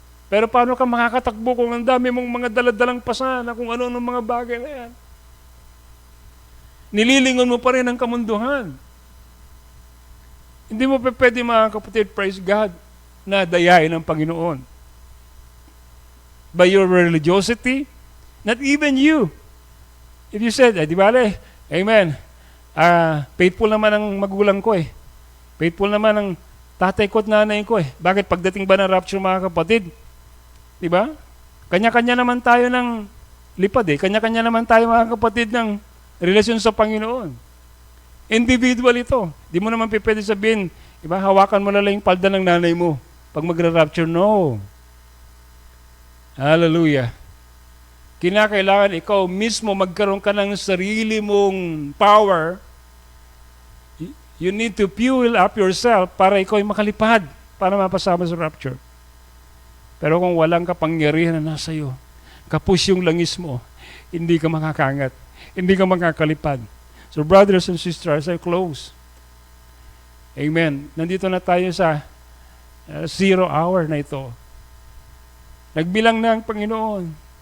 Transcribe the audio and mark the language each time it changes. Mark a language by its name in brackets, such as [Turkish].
[Filipino] Pero paano ka makakatakbo kung ang dami mong mga daladalang pasan na kung ano ng mga bagay na yan? Nililingon mo pa rin ang kamunduhan. Hindi mo pa pwede, mga kapatid, praise God, na dayain ng Panginoon. [English] By your religiosity, not even you. If you said, [Filipino] di bale, amen, faithful naman ang magulang ko eh. Faithful naman ang tatay ko at nanay ko eh. Bakit pagdating ba ng rapture, mga kapatid? Di ba? Kanya-kanya naman tayo ng lipad eh. Kanya-kanya naman tayo, mga kapatid, ng relasyon sa Panginoon. Individual ito. Di mo naman pwede sabihin, diba, hawakan mo na lang yung palda ng nanay mo pag magra-rapture. [English] No. [Filipino] Hallelujah. Kinakailangan ikaw mismo magkaroon ka ng sarili mong power. [English] You need to fuel up yourself [Filipino] para ikaw ay makalipad para mapasama sa rapture. Pero kung walang kapangyarihan na nasa iyo, kapus yung langis mo, hindi ka makakangat, hindi ka makakalipad. [English] So brothers and sisters, I close. Amen. [Filipino] Nandito na tayo sa 0 hour na ito. Nagbilang na ang Panginoon.